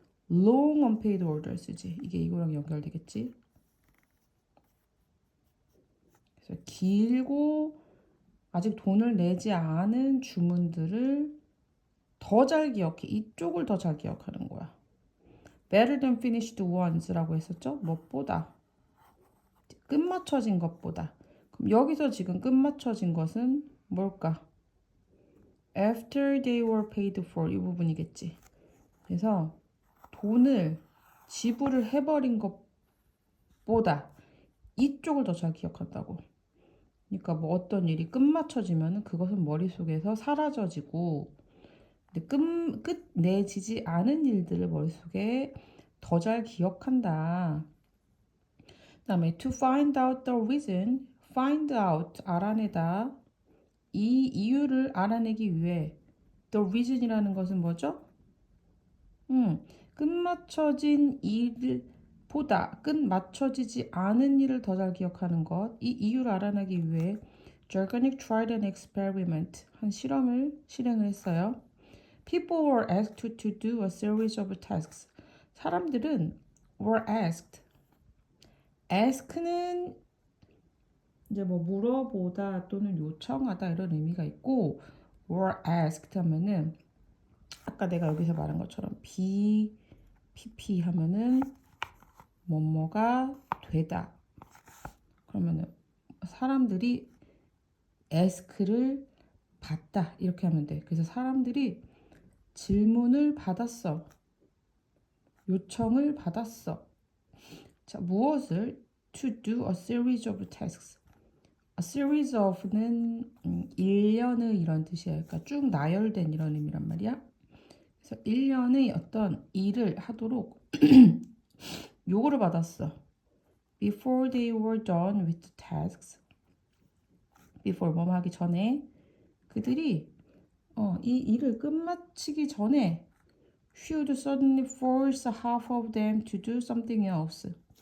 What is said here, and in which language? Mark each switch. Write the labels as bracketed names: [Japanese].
[English] long unpaid orders지. [Korean] 이게 이거랑 연결되겠지. 그래서 길고 아직 돈을 내지 않은 주문들을 더 잘 기억해. 이쪽을 더 잘 기억하는 거야. better than finished ones라고 했었죠? 무엇보다 끝마쳐진 것보다. 그럼 여기서 지금 끝마쳐진 것은 뭘까? [English] after they were paid for [Korean] 이 부분이겠지. 그래서 돈을 지불을 해버린 것보다 이쪽을 더 잘 기억한다고. 그러니까 뭐 어떤 일이 끝마쳐지면 그것은 머릿속에서 사라져지고 근데 끝내지지 않은 일들을 머릿속에 더 잘 기억한다. 그다음에 [English] to find out the reason, find out [Korean] 알아내다. 이 이유를 알아내기 위해 the reason이라는 것은 뭐죠? 끝마쳐진 일보다 끝마쳐지지 않은 일을 더 잘 기억하는 것. 이 이유를 알아내기 위해 Jargonic [English] tried an experiment, [Korean] 한 실험을 실행을 했어요. [English] People were asked to do a series of tasks. [Korean] 사람들은 [English] were asked. [Korean] ask는 이제 뭐 물어보다 또는 요청하다 이런 의미가 있고 [English] were asked [Korean] 하면은 아까 내가 여기서 말한 것처럼 PP 하면은 뭐뭐가 되다. 그러면은 사람들이 ask를 받다 이렇게 하면 돼. 그래서 사람들이 질문을 받았어. 요청을 받았어. 자, 무엇을? [English] To do a series of tasks. [Korean] A series of는 일련의 이런 뜻이야. 그러니까 쭉 나열된 이런 의미란 말이야. 그래서 일련의 어떤 일을 하도록 요구를 받았어. [English] Before they were done with the tasks. Before [Korean] 뭐 하기 전에 그들이 이 일을 끝마치기 전에 [English] She would suddenly force half of them to do something else.